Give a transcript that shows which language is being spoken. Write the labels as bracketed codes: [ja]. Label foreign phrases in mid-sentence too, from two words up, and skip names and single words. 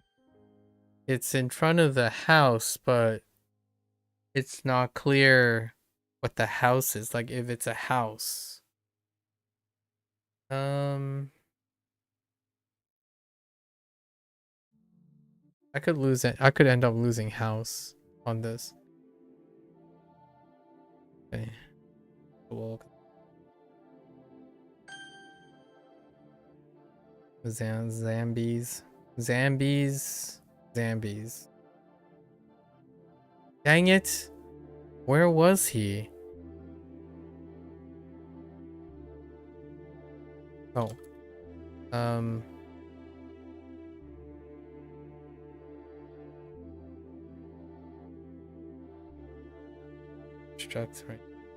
[en] It's in front of the house, but it's not clear what the house is, like if it's a house. I could lose it. I could end up losing house on this. Okay. Cool. Zambies. Zambies. Zambies. Dang it. Where was he? Oh. Structs, right.